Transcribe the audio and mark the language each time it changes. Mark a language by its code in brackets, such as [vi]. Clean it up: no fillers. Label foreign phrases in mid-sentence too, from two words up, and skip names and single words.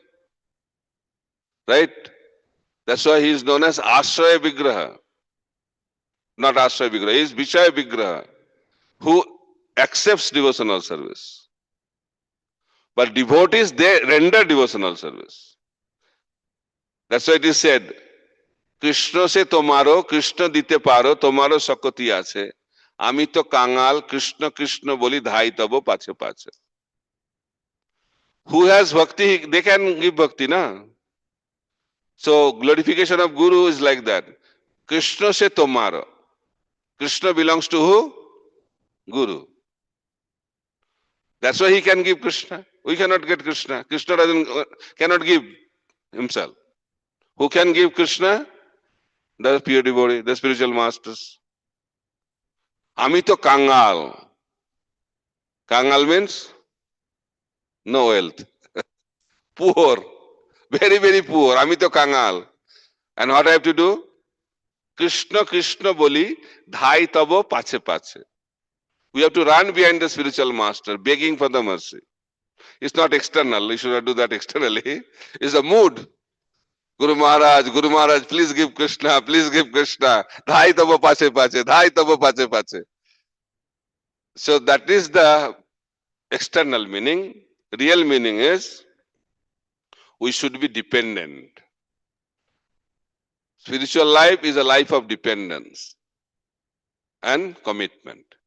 [en] Right? That's why he is known as Ashraya Vigraha. Not Ashraya Vigraha, he is Vishaya Vigraha, who accepts devotional service. But devotees, they render devotional service. That's why it is said, [bn] কৃষ্ণ সে তোমার, কৃষ্ণ দিতে পার, তোমার শকতি আছে. আমি তো কাঙাল, কৃষ্ণ কৃষ্ণ বলি ধাই তব পাছে পাছে. [en] Who has bhakti, they can give bhakti, na? So glorification of Guru is like that. [bn] কৃষ্ণ সে তোমার. [en] Krishna belongs to who? Guru. That's why he can give Krishna. We cannot get Krishna. Krishna cannot give himself. Who can give Krishna? The pure devotee, the spiritual masters. [bn] আমি তো কাঙাল. [en] Kangal means no wealth. Poor. Very, very poor. [bn] আমি তো কাঙাল. [en] And what I have to do? [bn] কৃষ্ণ কৃষ্ণ বলি ধাই তব পাছে পাছে. [en] We have to run behind the spiritual master, begging for the mercy. It's not external. We should not do that externally. It's a mood. Guru Maharaj, please give Krishna, please give Krishna. [bn] ধাই তব পাছে পাছে, ধাই তব পাছে পাছে. [en] So that is the external meaning. Real meaning is, we should be dependent. Spiritual life is a life of dependence and commitment.